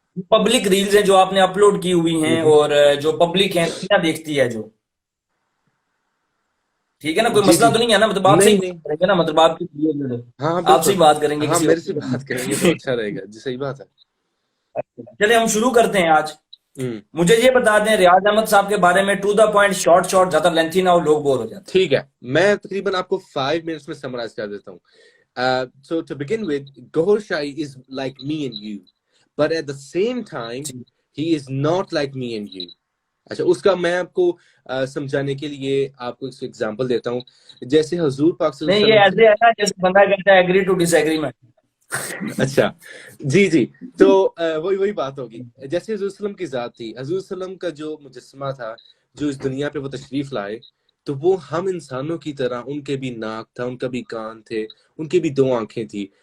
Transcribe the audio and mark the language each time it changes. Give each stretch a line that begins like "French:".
Urdu: Public reels ہیں جو آپ نے اپلوڈ کی ہوئی ہیں, اور جو پبلک ہیں دنیا دیکھتی ہے, جو ٹھیک ہے نا, کوئی مسئلہ تو نہیں ہے نا, مطلب آپ سے ہی کریں گے نا, مطلب آپ کی آپ سے بات کریں گے, میرے سے بات کریں گے تو اچھا رہے گا. جی صحیح بات ہے. چلے ہم شروع کرتے ہیں آج. مجھے یہ بتا دیں ریاض احمد صاحب کے بارے میں
English: to the point,
Urdu: شارٹ زیادہ لینتھی نہ ہو, لوگ بور ہو جاتے ہیں. ٹھیک ہے, میں تقریباً آپ کو 5 منٹس میں سمرائز کر دیتا ہوں.
English: So to begin with, Gohar Shahi is like me and you, but at the same time he is not like me and you.
Urdu: اچھا اس کا میں آپ کو سمجھانے کے لیے آپ کو ایک ایگزامپل دیتا ہوں. جیسے حضور پاک صلی اللہ علیہ وسلم, نہیں یہ ایسے ہے نا جیسے بندہ کہتا ہے
English: Agree to disagreement.
Urdu: اچھا جی جی، تو وہی بات ہوگی. جیسے حضور وسلم کی ذات تھی، حضور وسلم کا جو مجسمہ تھا جو اس دنیا پہ وہ تشریف لائے، تو وہ ہم انسانوں کی طرح، ان کے بھی ناک تھا، ان کا بھی کان تھے، ان کی بھی 2 آنکھیں تھی.